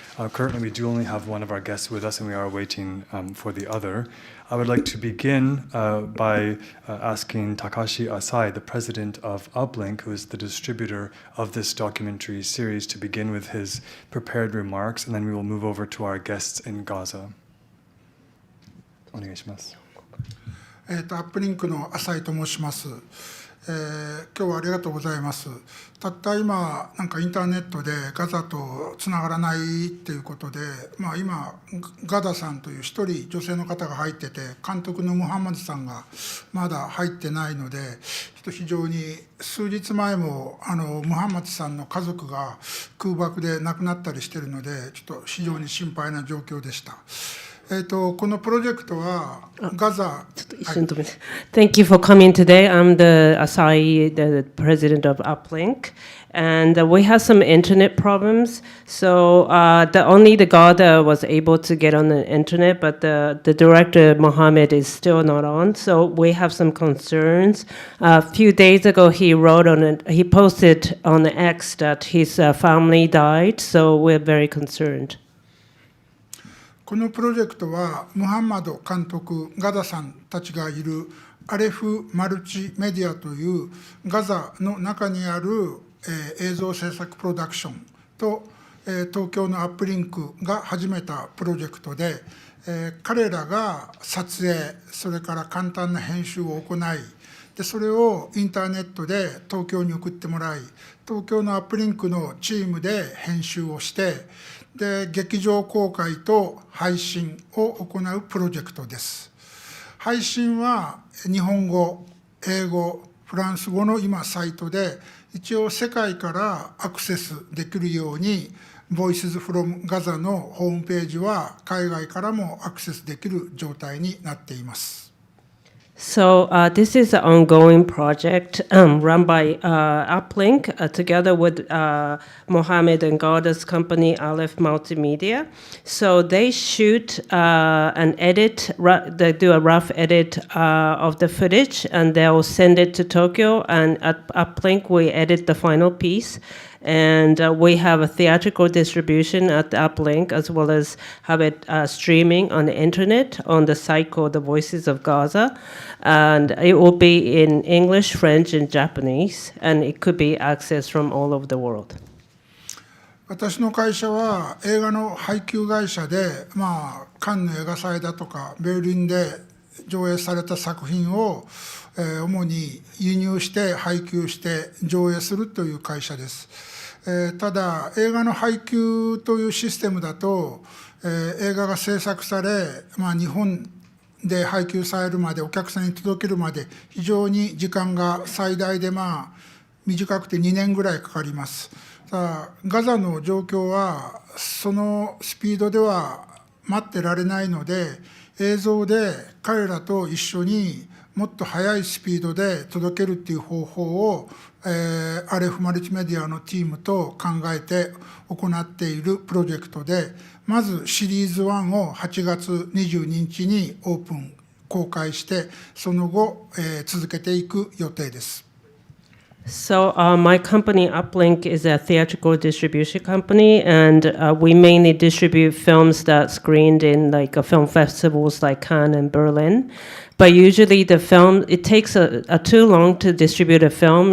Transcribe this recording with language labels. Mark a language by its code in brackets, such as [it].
[en] Currently we do only have one of our guests with us and we are waiting for the other. I would like to begin by asking Takashi Asai, the president of UPLINK, who is the distributor of this documentary series, to begin with his prepared remarks, and then we will move over to our guests in Gaza. [ja] お願いします。アップリンクの浅井と申します。今日はありがとうございます。たった今なんかインターネットでガザとつながらないっていうことで、今ガダさんという一人女性の方が入ってて、監督のムハンマドさんがまだ入ってないので、非常に数日前もムハンマドさんの家族が空爆で亡くなったりしているので、ちょっと非常に心配な状況でした。このプロジェクトはガザ。 [en] Thank you for coming today. I'm the Asai, the president of UPLINK, and we have some internet problems. So only the Ghada was able to get on the internet, but the director Mohammed is still not on. So we have some concerns. A few days ago, he posted on the X that his family died. So we're very concerned. [ja] このプロジェクトはムハンマド監督、ガダさんたちがいるアレフ・マルチメディアというガザの中にある映像制作プロダクションと東京のアップリンクが始めたプロジェクトで、彼らが撮影、それから簡単な編集を行い、でそれをインターネットで東京に送ってもらい、東京のアップリンクのチームで編集をして、で劇場公開と配信を行うプロジェクトです。配信は日本語、英語、フランス語の今サイトで一応世界からアクセスできるように Voices from Gaza のホームページは海外からもアクセスできる状態になっています。 [en] So this is an ongoing project run by UPLINK together with Mohammed and Ghada's company, Alef Multimedia. So they shoot and edit, they do a rough edit of the footage and they'll send it to Tokyo, and at UPLINK we edit the final piece. And we have a theatrical distribution at UPLINK, as well as have it streaming on the internet on the site called The Voices of Gaza. And it will be in English, French, and Japanese, and it could be accessed from all over the world. [ja] 私の会社は映画の配給会社で、カンヌ映画祭だとかベルリンで上映された作品を主に輸入して配給して上映するという会社です。ただ映画の配給というシステムだと、映画が制作され、日本で配給されるまでお客さんに届けるまで非常に時間が最大で短くて2年ぐらいかかります。ガザの状況はそのスピードでは待ってられないので、映像で彼らと一緒にもっと速いスピードで届けるっていう方法を、アレフマルチメディアのチームと考えて行っているプロジェクトで、まずシリーズ1を8月22日にオープン公開して、その後、続けていく予定です。 [en] So my company, UPLINK, is a theatrical distribution company, and we mainly distribute films that screened in film festivals like Cannes and Berlin. But usually the film, it takes too long to distribute a film.